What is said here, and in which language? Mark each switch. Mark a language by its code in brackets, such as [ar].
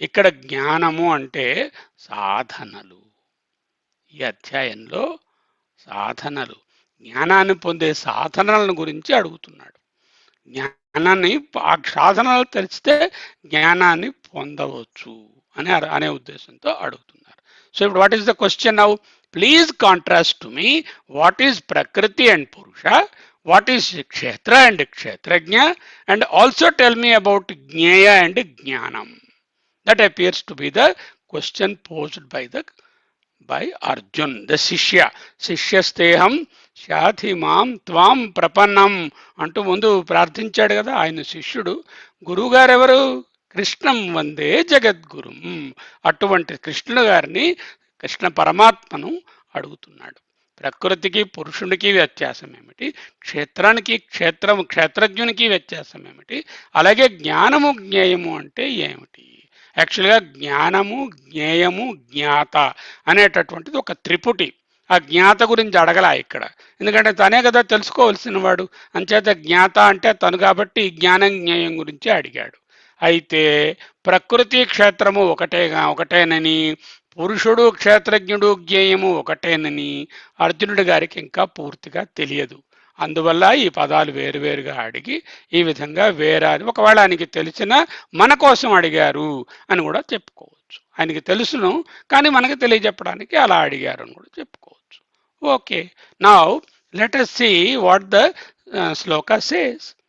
[te] ఇక్కడ జ్ఞానము అంటే సాధనలు. ఈ అధ్యాయంలో సాధనలు, జ్ఞానాన్ని పొందే సాధనలను గురించి అడుగుతున్నాడు. జ్ఞానాన్ని, ఆ సాధనలు తెలిస్తే జ్ఞానాన్ని పొందవచ్చు అనే ఉద్దేశంతో అడుగుతున్నారు. [en] so [te] ఇప్పుడు [en] What is the question now? Please contrast to me what is prakriti and purusha, what is kshetra and kshetrajna, and also tell me about jnaya and jnanam. That appears to be the question posed by Arjun, the shishya. [sa] Shishyasteham shathimam tvam prapannam [te] అంటూ ముందు ప్రార్థించాడు కదా ఆయన శిష్యుడు. గురువు గారు ఎవరు? [sa] కృష్ణం వందే జగద్గురుం. [te] అటువంటి కృష్ణుడు గారిని, కృష్ణ పరమాత్మను అడుగుతున్నాడు. ప్రకృతికి పురుషునికి వ్యత్యాసం ఏమిటి? క్షేత్రానికి క్షేత్రజ్ఞునికి వ్యత్యాసం ఏమిటి? అలాగే జ్ఞానము జ్ఞేయము అంటే ఏమిటి? యాక్చువల్గా జ్ఞానము జ్ఞేయము జ్ఞాత అనేటటువంటిది ఒక త్రిపుటి. ఆ జ్ఞాత గురించి అడగలా ఇక్కడ, ఎందుకంటే తనే కదా తెలుసుకోవలసిన వాడు. అంచేత జ్ఞాత అంటే తను కాబట్టి జ్ఞానం జ్ఞేయం గురించి అడిగాడు. అయితే ప్రకృతి క్షేత్రము ఒకటేనని, పురుషుడు క్షేత్రజ్ఞుడు జ్ఞేయము ఒకటేనని అర్జునుడి గారికి ఇంకా పూర్తిగా తెలియదు. అందువల్ల ఈ పదాలు వేరువేరుగా అడిగి ఈ విధంగా వేరే, ఒకవేళ ఆయనకి తెలిసిన మన కోసం అడిగారు అని కూడా చెప్పుకోవచ్చు. ఆయనకి తెలుసును కానీ మనకి తెలియజెప్పడానికి అలా అడిగారు అని కూడా చెప్పుకోవచ్చు. [en] Okay, now let us see what the shloka says.